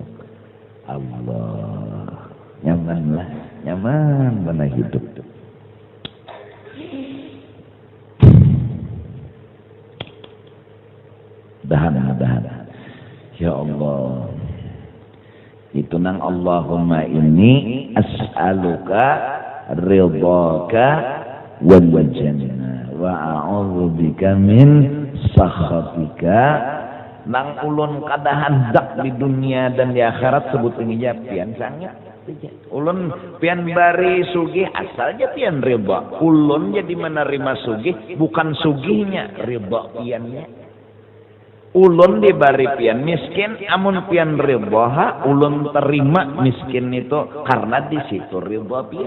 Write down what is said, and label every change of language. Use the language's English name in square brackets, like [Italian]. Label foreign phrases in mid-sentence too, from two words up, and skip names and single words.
[Banjar] Allah nyamanlah, nyaman mana hidup. Dahan. [Arabic] يا الله. [Banjar] Itu nang [Arabic] اللهم إني أسألك رضاك والجنة وأعوذ بك من سخطك. [Banjar] Nang ulun kada handak di dunia dan di akhirat sebut ngijab pian sangat. Ulun pian bari sugih asalnya pian ridha. Ulun jadi menerima sugih bukan sugihnya, ridha piannya. Ulun dibari pian miskin, amun pian ridha, ulun terima miskin itu karena di situ ridha pian.